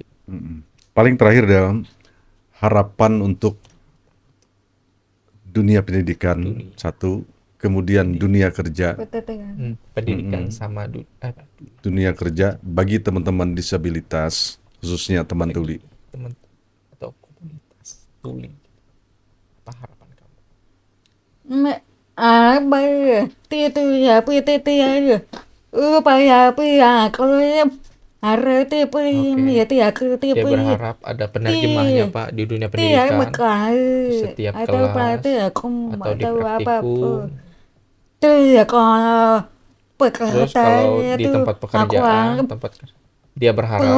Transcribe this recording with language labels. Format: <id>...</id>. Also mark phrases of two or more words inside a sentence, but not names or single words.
<id>Paling terakhir dalam harapan untuk dunia pendidikan satu, kemudian dunia kerja, Pendidikan sama dunia kerja bagi teman-teman disabilitas khususnya teman tuli. teman atau komunitas tuli. Apa harapan kamu? bây tia tia pi tia tia bây bây kalau hari tia pi mi tia tia Dia pi berharap ada penerjemahnya Pak di dunia tia pendidikan, bekai setiap atau kelas tia không atau di atau apa praktikum. tia kalau Terus berkata kalau di itu tempat aku pekerjaan, dia berharap</id>